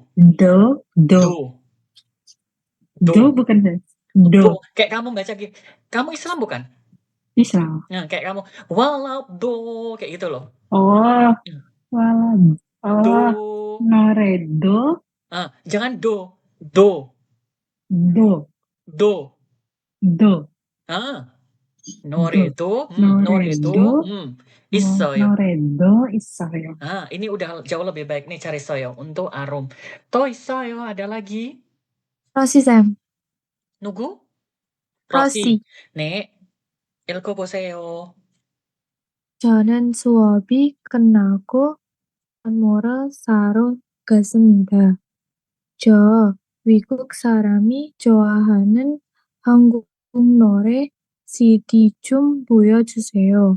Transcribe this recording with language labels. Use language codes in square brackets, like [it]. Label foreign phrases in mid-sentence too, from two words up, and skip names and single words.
[id] 도 bukan Do. Kayak kamu baca gitu. Kamu Islam bukan? Islam. Nah, kayak kamu walau do kayak gitu loh. Oh, walau Do. [ko] noredo [id] Jangan do. Do. [ko] Noredo. Issoyo. noredo 있어요. [id] Ini udah jauh lebih baik nih cari soyo untuk arum. [ko] 또 있어요 [id] ada lagi? [ko] 러시 쌤, 누구? 러시. 네. 읽어보세요. 저는 수업이 끝나고 선물을 사러 갔습니다. 저 외국 사람이 좋아하는 한국 노래 CD 좀 보여주세요.